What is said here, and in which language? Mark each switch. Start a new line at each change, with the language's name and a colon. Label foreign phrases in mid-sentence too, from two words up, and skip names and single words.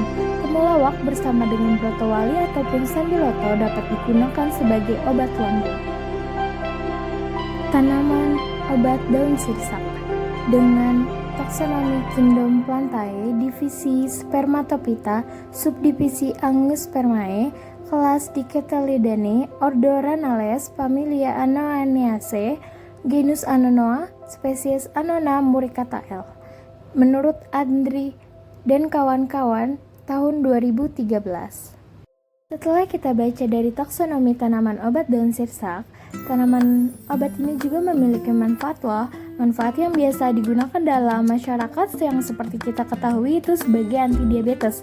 Indonesian: Temulawak bersama dengan brotowali ataupun sambiloto dapat digunakan sebagai obat lambung. Tanaman obat daun sirsak dengan taksonomi Kingdom Plantae, divisi Spermatophyta, subdivisi Angiospermae, kelas Dicotyledone, ordo Ranales, familia Anoanaceae, genus Anonoa, spesies Annona muricata L. Menurut Andri dan kawan-kawan tahun 2013. Setelah kita baca dari taksonomi tanaman obat daun sirsak, tanaman obat ini juga memiliki manfaat loh. Manfaat yang biasa digunakan dalam masyarakat yang seperti kita ketahui itu sebagai antidiabetes.